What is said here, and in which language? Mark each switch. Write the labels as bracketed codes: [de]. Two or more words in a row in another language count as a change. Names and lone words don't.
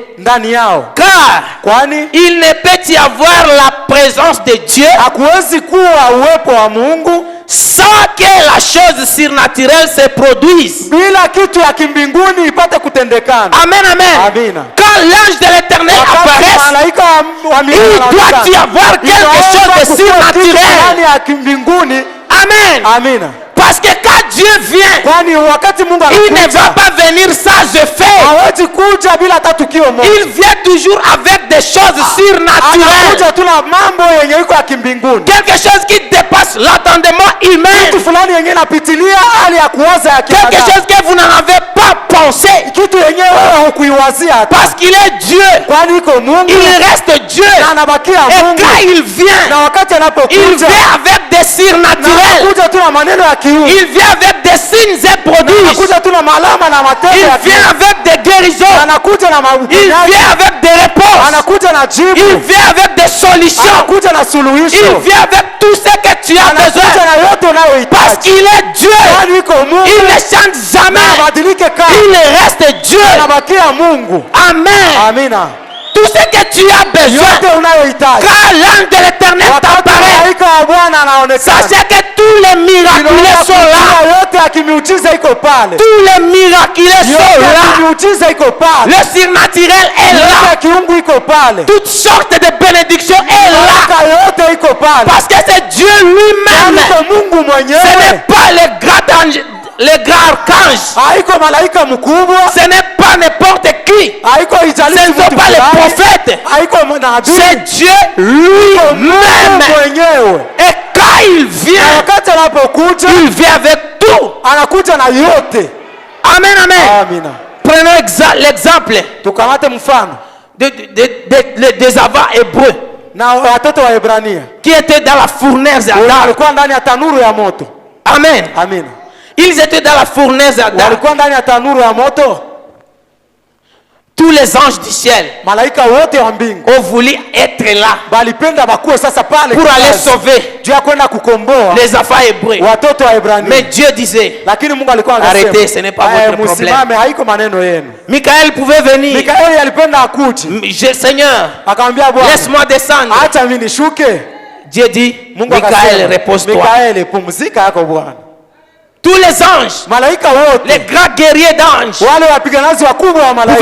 [fr] Car il ne peut y avoir la présence de Dieu sans que la chose surnaturelle se produise. Amen. Quand l'ange de l'Éternel apparaît, il doit y avoir quelque chose de surnaturel. Amen. Parce que quand Dieu vient, [sw] kwani wakati Mungu [fr] il ne va [sw] anakuja [fr] pas venir sans effet. [sw] hawezi kuja bila hata tukio moja. [fr] Il vient toujours avec des choses surnaturelles. [sw] Anakuja tu na mambo yenye iko ya kimbinguni, [fr] Quelque chose qui dépasse l'entendement humain. [sw] kitu fulani yenye inapitilia hali ya kuwaza ya [fr] Quelque [sw] kibinadamu, [fr] chose que vous n'en avez pas pensé. [sw] kitu yenye wewe hukuiwazia hata, [fr] Parce qu'il est Dieu. [sw] kwani iko Mungu [fr] Il reste Dieu. [sw] na anabakia [fr] Et [sw] Mungu. [fr] quand il vient, [sw] Na wakati [fr] il [sw] anapokuja [fr] vient avec des surnaturels. [sw] anakuja tu na maneno ya kiungu, [fr] Il vient avec des signes et prodiges. [sw] anakuja tu na malama na matendo [fr] Il [sw] ya [fr] vient [sw] kiungu, [fr] avec des guérisons. [sw] anakuja na [fr] Il [sw] maponyaji, [fr] vient avec des réponses. [sw] anakuja na [fr] Il [sw] jibu, [fr] vient avec des solutions. [sw] anakuja na [fr] Il [sw] suluhisho, [fr] vient avec tout ce que tu as [sw] anakuja [fr] besoin. [sw] na yote [fr] Parce [sw] unayohitaji, [fr] qu'il est Dieu. [sw] kwani iko [fr] Il [sw] Mungu [fr] ne change [sw] na [fr] jamais. [sw] abadilike kama, [fr] Il reste Dieu. [sw] anabakia Mungu. [fr] Amen. [sw] Amina, [fr] Tout ce que tu as besoin. [sw] yote unayohitaji [fr] Quand l'ange de l'éternel [sw] wakati [fr] t'apparaît, [sw] malaika wa Bwana anaonekana, [fr] sachez que tous les miraculés sont là. [sw] yote ya kimiujiza iko pale, [fr] Tous les miraculés sont [sw] yote ya [fr] là. [sw] kimiujiza iko pale, [fr] Le surnaturel est [sw] yote [fr] là. [sw] ya kiungu iko pale, [fr] Toutes sortes de bénédictions est là. [sw] baraka yote iko pale, [fr] Parce que c'est Dieu lui-même. [sw] iko Mungu [fr] Ce [sw] mwenyewe, [fr] n'est pas les grands archanges. [sw] haiko malaika mkubwa, [fr] Ce n'est pas n'importe qui. [sw] haiko [fr] Ce [sw] ijalishi [fr] ne sont [sw] mtu [fr] pas les [sw] fulani, [fr] prophètes. [sw] haiko nabii, [fr] C'est Dieu lui-même. [sw] Mungu mwenyewe. [fr] Et quand il [sw] Na [fr] vient, [sw] wakati anapokuja [fr] il vient avec tout. [sw] anakuja na yote. [fr] Amen, amen. [sw] Amina. [fr] Prenons l'exemple [sw] Tukamate mfano [fr] des avants hébreux [sw] na watoto wa Ebrania [fr] qui étaient dans la fournaise d'Adam. [sw] walikuwa ndani ya tanuru ya moto. [fr] Amen. [sw] Amina. [fr] Ils étaient dans la fournaise d'Adam. [sw] Walikuwa ndani ya tanuru ya moto. [fr] Tous les anges du ciel [sw] Malaika wote wa mbingu [fr] ont voulu être là [sw] balipenda bakuwe sasa pale [fr] pour aller [sw] kikazi, [fr] sauver [sw] juu ya kwenda kukomboa [fr] les enfants hébreux. [sw] watoto wa Ebrania. [fr] Mais Dieu disait, [sw] Lakini Mungu alikuwa anasema, [fr] arrêtez, ce n'est pas votre problème. [sw] Msimame, haiko maneno yenu. [fr] Michael pouvait venir. [sw] Mikaeli alipenda akuji, [fr] Seigneur, [sw] akamwambia Bwana, [fr] laisse-moi descendre. [sw] acha mimi nishuke. [fr] Dieu dit, [sw] Mungu [fr] Michael, [sw] akasema, [fr] repose-toi. [sw] Mikaeli, pumzika yako Bwana. [fr] Tous les anges, [sw] Malaika wote, [fr] les grands guerriers d'anges, [sw] wale wapiganaji wakubwa wa malaika